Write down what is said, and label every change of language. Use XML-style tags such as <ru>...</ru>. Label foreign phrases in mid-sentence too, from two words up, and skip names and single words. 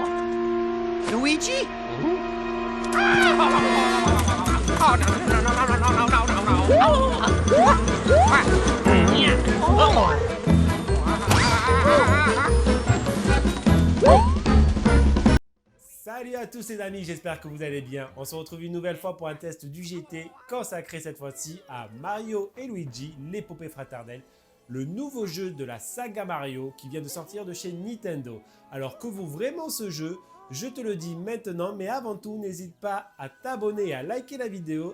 <fr>Luigi?</fr> <en>Oh, no, no, no, no, no, no, no, no,</en> <fr>Salut à tous les amis, j'espère que vous allez bien. On se retrouve une nouvelle fois pour un test du GT consacré cette fois-ci à Mario et Luigi, l'épopée fraternelle, le nouveau jeu de la saga Mario qui vient de sortir de chez Nintendo. Alors que vaut vraiment ce jeu? Je te le dis maintenant, mais avant tout, n'hésite pas à t'abonner et à liker la vidéo.</fr>